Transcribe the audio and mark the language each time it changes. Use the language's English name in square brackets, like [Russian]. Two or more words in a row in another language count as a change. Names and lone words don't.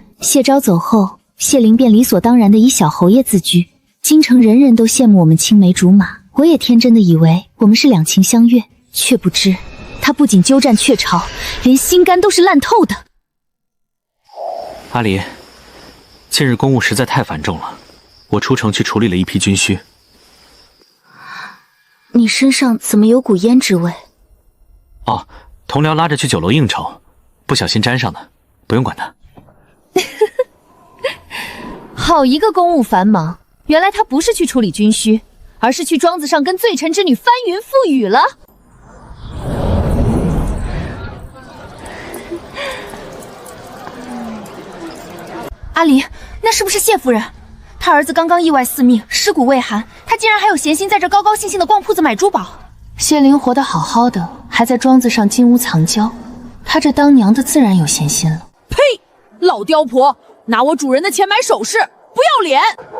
[Chinese] 謝昭走後，謝靈便理所當然地以小侯爺自居，京城人人都羨慕我們青梅竹馬。我也天真的以為我們是兩情相悅，卻不知他不僅鳩佔鵲巢，連心肝都是爛透的。阿離，近日公務實在太繁重了，我出城去處理了一批軍需。你身上怎麼有股胭脂味？哦，同僚拉着去酒楼应酬，不小心沾上的，不用管他。好一个公務繁忙，原來他不是去處理軍需，而是去莊子上跟罪臣之女翻雲覆雨了。阿離，那是不是謝夫人？他兒子剛剛意外死命，屍骨未寒，他竟然還有閒心在這高高興興的逛鋪子買珠寶。謝靈活得好好的，還在莊子上金屋藏嬌，他這當娘的自然有閒心了。呸！老刁婆，拿我主人的錢買首飾，不要臉！